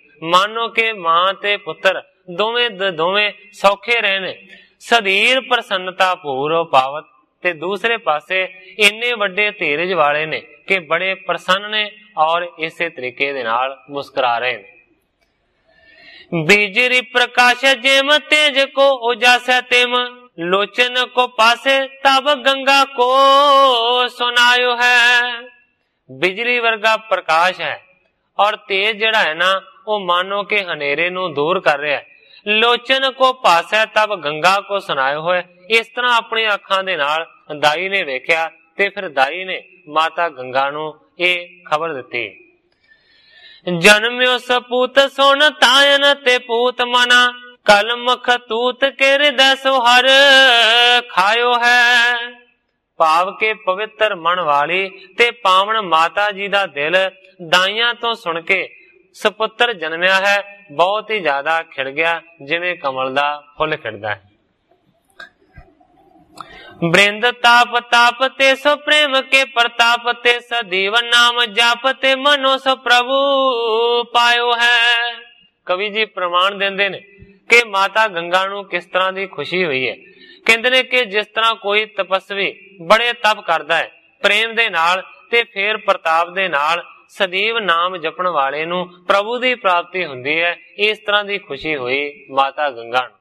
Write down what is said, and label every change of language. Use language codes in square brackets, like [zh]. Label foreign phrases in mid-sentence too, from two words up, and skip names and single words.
[pa] ਮਾਨੋ ਕਿ ਮਾਂ ਤੇ ਪੁੱਤਰ ਦੋਵੇਂ ਸੌਖੇ ਰਹੇ ਨੇ। ਸਰੀਰ ਪ੍ਰਸੰਨਤਾ ਪੂਰ ਉਪਾਵਤ, ਤੇ ਦੂਸਰੇ ਪਾਸੇ ਇੰਨੇ ਵੱਡੇ ਧੀਰਜ ਵਾਲੇ ਨੇ ਕਿ ਬੜੇ ਪ੍ਰਸੰਨ ਨੇ ਔਰ ਇਸੇ ਤਰੀਕੇ ਦੇ ਨਾਲ ਮੁਸਕਰਾ ਰਹੇ ਨੇ। [bra] बिजरी प्रकाश जेम तेज को उजासे तेम, लोचन को पासे तब गंगा को सुनायो है। [pa] ਬਿਜਲੀ ਵਰਗਾ ਪ੍ਰਕਾਸ਼ ਹੈ ਔਰ ਤੇਜ ਜੜਾ ਹੈ ਨਾ ਵੋ ਮਾਨੋ ਕੇ ਹਨੇਰੇ ਨੂੰ ਦੂਰ ਕਰ ਰਹਾ ਹੈ। [bra] लोचन को पासे तब गंगा को सुनायो है। [pa] ਇਸ ਤਰ੍ਹਾਂ ਅਪਣੀ ਅੱਖਾਂ ਦੇ ਨਾਲ ਦਾਈ ਨੇ ਵੇਖਿਆ ਤੇ ਫਿਰ ਦਾਈ ਨੇ ਮਾਤਾ ਗੰਗਾ ਨੂੰ ਯੇ ਖ਼ਬਰ ਦਿੱਤੀ। [bra] जन्म्यो सपूत सोन तायन ते पूत मना, कलम खतूत के हृदय सुहर खायो है। [pa] ਭਾਵ ਕੇ ਪਵਿੱਤਰ ਮਨ ਵਾਲੀ ਤੇ ਪਾਵਨ ਮਾਤਾ ਜੀ ਦਾ ਦਿਲ ਦਾਈਆਂ ਤੋਂ ਸੁਣ ਕੇ ਸਪੁੱਤਰ ਜੰਮਿਆ ਹੈ ਬਹੁਤ ਹੀ ਜ਼ਿਆਦਾ ਖਿੜ ਗਿਆ, ਜਿਵੇਂ ਕਮਲ ਦਾ ਫੁੱਲ ਖਿੜਦਾ ਹੈ। [bra] बृंद ताप ताप ते सो प्रेम के प्रताप ते, सदैव नाम जाप ते मनो सो प्रभु पायो है। [pa] ਕਵੀ ਜੀ ਪ੍ਰਮਾਣ ਦੇਂਦੇ ਨੇ ਕਿ ਮਾਤਾ ਗੰਗਾ ਨੂੰ ਕਿਸ ਤਰ੍ਹਾਂ ਦੀ ਖੁਸ਼ੀ ਹੋਈ ਹੈ। ਕਹਿੰਦੇ ਨੇ ਕਿ ਜਿਸ ਤਰ੍ਹਾਂ ਕੋਈ ਤਪੱਸਵੀ ਬੜੇ ਤਪ ਕਰਦਾ ਹੈ ਪ੍ਰੇਮ ਦੇ ਨਾਲ ਤੇ ਫਿਰ ਪ੍ਰਤਾਪ ਦੇ ਨਾਲ ਸਦੈਵ ਨਾਮ ਜਪਣ ਵਾਲੇ ਨੂੰ ਪ੍ਰਭੂ ਦੀ ਪ੍ਰਾਪਤੀ ਹੁੰਦੀ ਹੈ, ਇਸ ਤਰ੍ਹਾਂ ਦੀ ਖੁਸ਼ੀ ਹੋਈ ਮਾਤਾ ਗੰਗਾ ਨੂੰ।